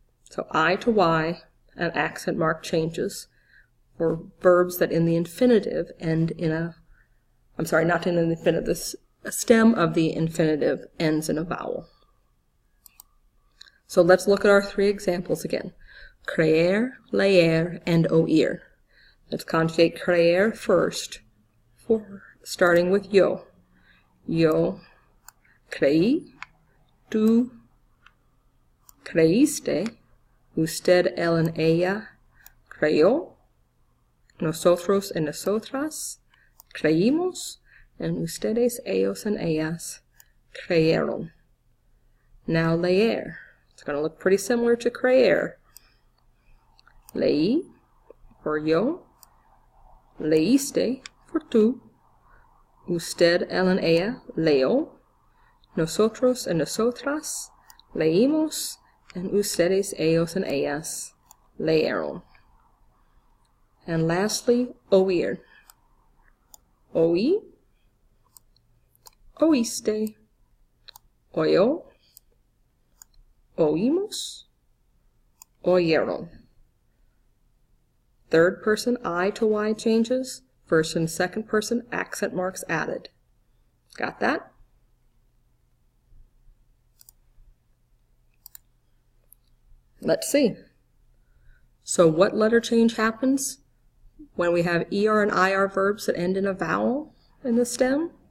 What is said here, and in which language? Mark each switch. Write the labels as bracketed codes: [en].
[en] So I to Y, an accent mark changes for verbs that in the infinitive end in a, I'm sorry, not in an infinitive, the stem of the infinitive ends in a vowel. So let's look at our three examples again. Creer, leer, and oír. Let's conjugate creer first, starting with yo. [es] Yo creí, tú creíste, usted, él, [en] and [es] ella creyó, nosotros y nosotras creímos, and ustedes, ellos, and ellas creyeron. [en] Now leer. It's going to look pretty similar to creer. [es] Leí, [en] for [es] yo. Leíste, for tú. Usted, él, [en] and [es] ella leyó. Nosotros y nosotras leímos. [en] And [es] ustedes, ellos, [en] and [es] ellas leyeron. [en] And lastly, [es] oír. Oí, oíste, oyó, oímos, oyeron. [en] Third person I to Y changes, first and second person accent marks added. Got that? Let's see. So what letter change happens when we have er and ir verbs that end in a vowel in the stem?